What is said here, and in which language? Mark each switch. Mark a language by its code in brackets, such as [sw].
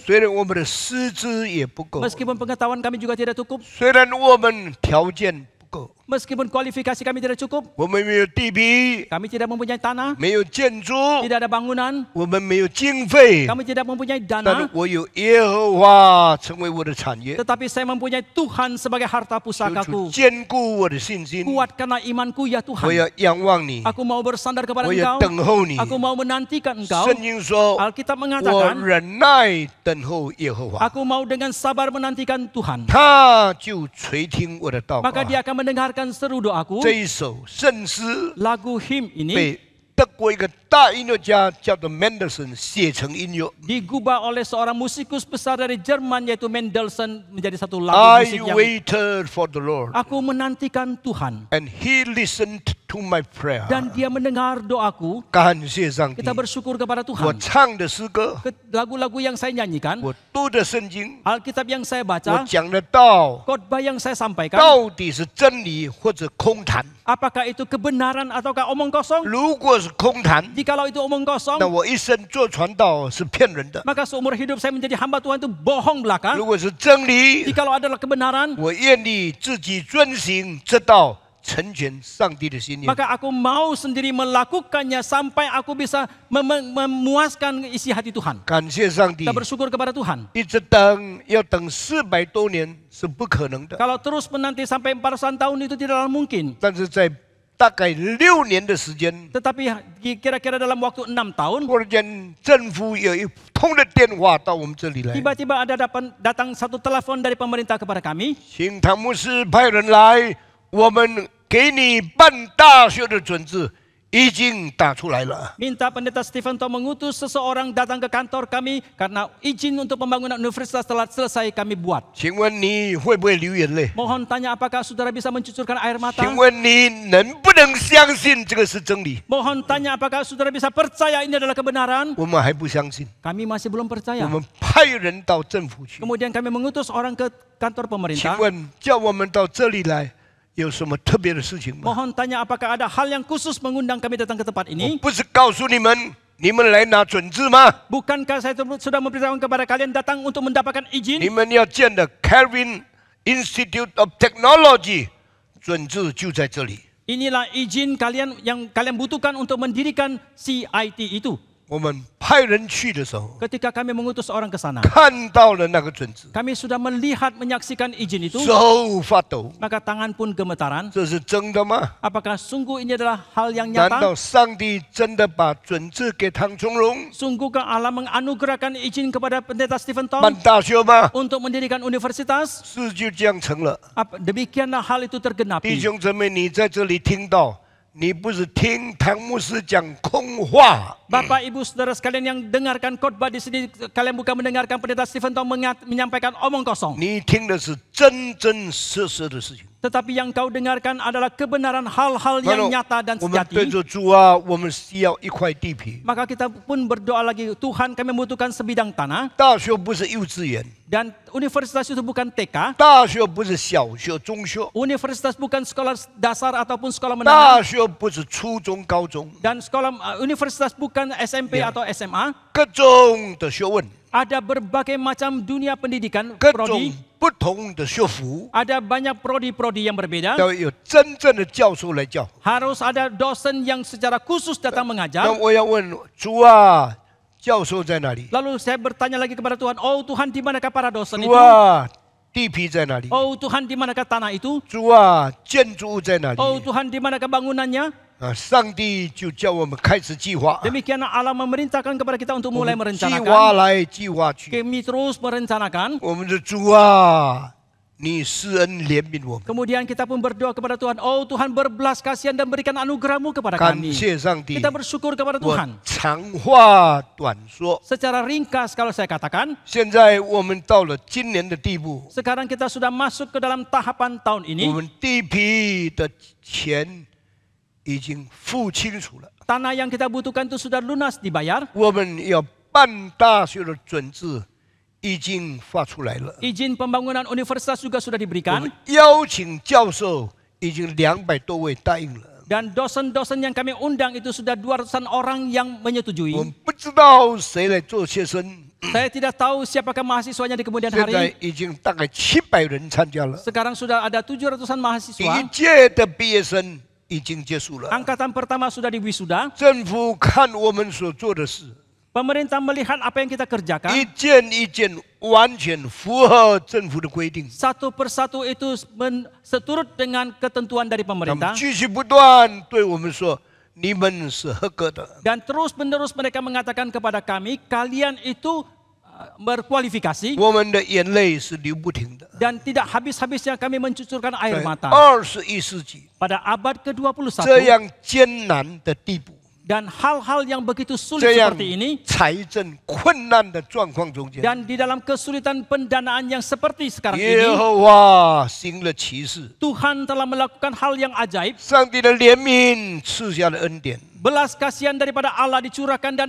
[zh] 虽然我们的师资也不够， [id] meskipun pengetahuan kami juga tidak cukup, [zh] 虽然我们条件不够， [id] meskipun kualifikasi kami tidak cukup, [zh] 我们没有地皮， [id] kami tidak mempunyai tanah, [zh] 没有建筑， [id] tidak ada bangunan, [zh] 我们没有经费， [id] kami tidak mempunyai [zh] 但 [id] dana, [zh] 是我有耶和华成为我的产业， [id] tetapi saya mempunyai Tuhan sebagai harta [zh] 求主 [id] pusakaku. [zh] 坚固我的信心。 [id] Kuatkanlah imanku ya [zh] 我 [id] Tuhan. [zh] 要仰望你， [id] Aku mau bersandar kepada [zh] 我要 [id] Engkau. [zh] 等候你。 [id] Aku mau menantikan Engkau. [zh] 圣经说， [id] Alkitab [zh] 我 [id] mengatakan, [zh] 忍耐等候耶和华， [id] aku mau dengan sabar menantikan Tuhan. [zh] 他就垂听我的祷告 [id] Maka。dia akan mendengarkan seru doaku. [zh] 这一首圣诗 [id] Lagu him ini [zh] 被德国一个大音乐家叫做 Mendelssohn 写成音乐。 [id] digubah oleh seorang musikus besar dari Jerman yaitu Mendelssohn menjadi satu lagu [en] I [id] musik yang [en] waited for the Lord, [id] aku menantikan Tuhan. [en] and He listened to my prayer。 [id] Dan dia mendengar doaku. [zh] 感谢上帝 [id] Kita，bersyukur kepada [zh] 我 [id] Tuhan. [zh] 唱的诗歌， [id] Lagu-lagu yang saya nyanyikan, [zh] 我读的圣经， [id] Alkitab yang saya baca, [zh] 讲的道， [id] khotbah yang saya sampaikan, [zh] 到底是真理或者空谈？ [id] apakah itu kebenaran ataukah omong kosong? [zh] 如果是空谈， [id] Jikalau itu omong [zh] 那 [id] kosong, [zh] 我一生做传道是骗人的； [id] maka seumur hidup saya menjadi hamba Tuhan itu bohong belaka. [zh] 如果是真理， [id] Jikalau adalah kebenaran, [zh] 我愿意自己遵行这道，成全上帝的心意。 [id] maka aku mau sendiri melakukannya sampai aku bisa memuaskan isi hati Tuhan. [zh] 感谢上帝 [id] Kita，bersyukur kepada Tuhan. [zh] 一直等要等400多年是不可能的， [id] Kalau terus menanti sampai 400 tahun itu tidaklah mungkin. [zh] 但是在大概6年的时间， [id] Tetapi kira-kira dalam waktu 6 tahun, [zh] 忽然间政府有一通的电话到我们这里来， [id] tiba-tiba ada datang satu telepon dari pemerintah kepada kami. [zh] 请唐牧师派人来，我们给你办大学的准字已经打出来了。 [id] Minta pendeta Stephen Tong mengutus seseorang datang ke kantor kami karena izin untuk pembangunan universitas telah selesai kami buat. [zh] 请问你会不会流眼泪？ [id] Mohon tanya apakah saudara bisa mencucurkan air mata? [zh] 请问你能不能相信这个是真理？ [id] Mohon tanya apakah saudara bisa percaya ini adalah kebenaran? [zh] 我们还不相信， [id] Kami masih belum percaya. [zh] 们派人到政府去。 [id] Kemudian kami mengutus orang ke kantor pemerintah. [zh] 问叫我们到这里来有什么特别的事情吗？ [id] Mohon tanya apakah ada hal yang khusus mengundang kami datang ke tempat [zh] 我 [id] ini? [zh] 不是告诉你们，你们来拿准字吗？ [id] Bukankah saya sudah memberitahukan kepada kalian datang untuk mendapatkan [zh] 你 [id] izin? [zh] 们要建的 Calvin Institute of Technology 准字就在这里。 [id] Inilah izin kalian yang kalian butuhkan untuk mendirikan CIT itu. [zh] 我们派人去的时候， [id] Ketika kami mengutus orang ke sana, [zh] 看到了那个准字， [id] kami sudah melihat menyaksikan izin itu, [zh] 手发抖。 [id] maka tangan pun gemetaran. [zh] 这是真的吗？ [id] Apakah sungguh ini adalah hal yang [zh] 难道 [id] nyata? [zh] 上帝真的把准字给唐崇荣 [id] Sungguhkah Allah menganugerahkan izin kepada pendeta Stephen [zh] 办 [id] Tong [zh] 大学吗？ [id] untuk mendirikan universitas? [zh] 事就这样成了。 [id] Demikianlah hal itu [zh] 弟 [id] tergenapi. [zh] 兄姊妹，你在这里听到，你不是听唐牧师讲空话， [id] Bapak, Ibu, Saudara sekalian yang dengarkan khotbah di sini, kalian bukan mendengarkan pendeta Stephen Tong menyampaikan omong kosong. [zh] 你听的是真真实实的事情。 [id] Tetapi yang kau dengarkan adalah kebenaran hal-hal yang nyata dan [zh] 我们对 [id] sejati. [zh] 着主啊，我们需要一块地皮。 [id] Maka kita pun berdoa lagi, Tuhan kami membutuhkan sebidang tanah. [zh] 大学不是幼稚园， [id] Dan universitas itu bukan TK. [zh] 大学不是小学、中学， [id] Universitas bukan sekolah dasar ataupun sekolah [zh] 大 [id] menengah. [zh] 学不是初中、高中， [id] Dan sekolah universitas bukan SMP Ya. atau SMA. [zh] 各种的学问， [id] Ada berbagai macam dunia pendidikan, [zh] 各种 [id] prodi. [zh] 不同的学府， [id] Ada banyak prodi-prodi yang berbeda. [zh] 要有真正的教授来教。 [id] Harus ada dosen yang secara khusus datang mengajar. [zh] 那我要问主啊，教授在哪里？ [id] Lalu saya bertanya lagi kepada Tuhan, oh Tuhan di manakah para dosen [zh] 主啊，地皮在哪里？ [id] Oh Tuhan di manakah tanah itu? [zh] 主啊，建筑物在哪里？ [id] Oh Tuhan di manakah bangunannya? [zh] 啊，上帝就叫我们开始计划， [id] Demikianlah Allah memerintahkan kepada kita untuk [zh] 我 [id] mulai [zh] 们计划 [id] merencanakan. [zh] 来计划去。 [id] Kami terus merencanakan. [zh] 我们的主啊，你施恩怜悯我们， [id] Kemudian kita pun berdoa kepada Tuhan, oh Tuhan berbelas kasihan dan berikan anugerah-Mu kepada [zh] 感 [id] kami. [zh] 谢上帝。 [id] Kita bersyukur kepada Tuhan. [zh] 长话短说， [id] Secara ringkas kalau saya katakan, [zh] 现在我们到了今年的地步， [id] sekarang kita sudah masuk ke dalam tahapan tahun ini. [zh] 们地皮的钱已经付清楚了， [id] Tanah yang kita butuhkan itu sudah lunas dibayar. [zh] 我们要办大学的准字已经发出来了， [id] Izin pembangunan universitas juga sudah [zh] 我 [id] diberikan. [zh] 们邀请教授已经200多位答应了。 [id] Dan dosen-dosen yang kami undang itu sudah 200-an orang yang [zh] 我 [id] menyetujui. [zh] 们不知道谁来做学生， [id] Saya tidak tahu siapakah mahasiswanya di kemudian [zh] 现在 [id] hari. [zh] 已经大概700人参加了， [id] Sekarang sudah ada 700-an [zh] 第 [id] mahasiswa. [zh] 一届的毕业生已经结束了。 [id] Angkatan pertama sudah diwisuda. [zh] 政府看我们所做的事， [id] Pemerintah melihat apa yang kita kerjakan. [zh] 件一件完全符合政府的规定。 [id] Satu persatu itu seturut dengan ketentuan dari [zh] 他们 [id] pemerintah. [zh] 继续不断对我们说：“你们是合格的。 [id] Dan terus-menerus mereka mengatakan kepada kami, kalian itu berkualifikasi. [zh] 我们的眼泪是流不停的。 [id] Dan tidak habis-habisnya kami mencucurkan [zh] 在 [id] air mata. [zh] 21世纪 [id] Pada abad [zh] 这 [id] ke-21, [zh] 样艰难的地步， [id] Dan hal-hal yang begitu sulit [zh] 这样 [id] seperti ini, [zh] 财政困难的状况中间， [id] dan di dalam kesulitan pendanaan yang seperti sekarang [zh] 耶 [id] ini, [zh] 和华行了奇事， [id] Tuhan telah melakukan hal yang ajaib. [zh] 上帝的怜悯赐下了恩典。 [id] Belas kasihan daripada Allah dicurahkan dan